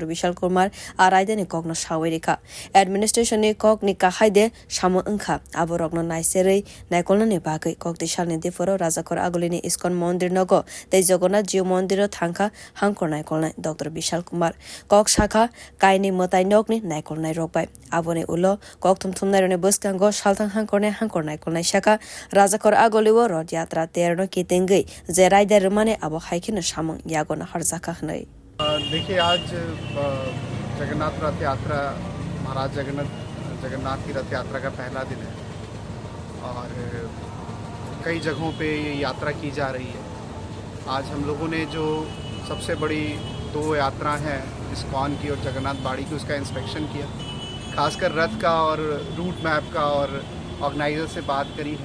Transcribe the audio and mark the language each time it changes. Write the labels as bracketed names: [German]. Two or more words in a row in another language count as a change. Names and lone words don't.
[Kok Borok] Vishal Kumar Araide ni Kogno Shawirika Administration ni kok ni kahaide shamu angka aborokno naisere naikolna ni bagai kok dishal ni deforo rajakor agolini iskon mondir nogo tei Jagannath Jiu Mondiro thangka hangkor naikolnai Dr. Vishal Kumar kok shaka kaini motai nokni naikolnai rokbai aboni ulo kok thumthumnai rone buskango shaltang hangkor naikolnai shaka rajakor agoliwo Rod Yatra terno kitengei je raide rumane abo haikino shamung yagona harzaka hnai [Hindi] देखिए आज जगन्नाथ रथ यात्रा महाराज जगन्नाथ की रथ यात्रा का पहला दिन है और कई जगहों पे ये यात्रा की जा रही है। आज हम लोगों ने जो सबसे बड़ी दो यात्रा हैं इस्कॉन की और जगन्नाथ बाड़ी की उसका इंस्पेक्शन किया, खासकर रथ का और [English] route map [Hindi] का और ऑर्गेनाइज़र से बात करी है।